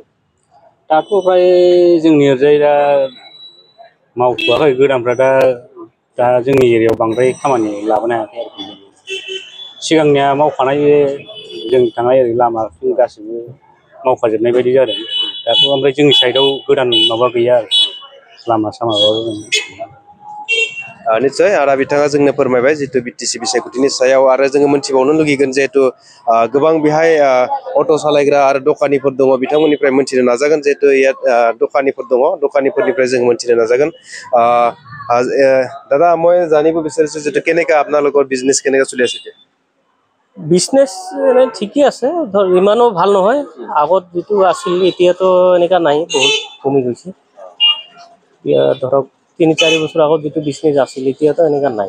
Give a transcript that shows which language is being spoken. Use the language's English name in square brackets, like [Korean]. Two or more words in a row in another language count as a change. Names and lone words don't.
[Bodo] दाथ' फ्राय जोंनि ओरैजाय दा मावथ'वाखै गोदानफ्रा दा जोंनि एरियायाव बांद्राय खामानि लाबोनो हायाखै आरोखि सिगांनिया मावखानाय जों थांनाय ओरै लामाफोर गासिबो मावखाजोबनाय बायदि जादों दाथ' ओमफ्राय जोंनि साइडआव गोदान माबा गैया आरो लामा सामाबाबो निश्चय आदा बिथाङा जोंनो फोरमायबाय जितु बिटिसि बिसायख'थिनि सायाव आरो जोङो मोनथिबावनो लुगैगोन जिहेतु गोबां बेहाय अट' सालायग्रा आरो दखानिफोर दङ बिथांमोननिफ्राय मोनथिनो नाजागोन जिहेतु दखानिफोर दङ दखानिफोरनिफ्राय जों मोनथिनो नाजागोन [Assamese] দাদা মই জানিব বিচাৰিছো যে কেনেকা আপোনালোকৰ বিজনেছ কেনেকা চলি আছে বিজনেছ এনে ঠিকই আছে ধৰ ইমানো ভাল নহয় আগত যেটো আছিল এতিয়াতো এনেকা নাই বহুত কমি গৈছে এতিয়া ধৰক 3-4 বছৰ আগত যেটো বিজনেছ আছিল এতিয়াতো এনেকা নাই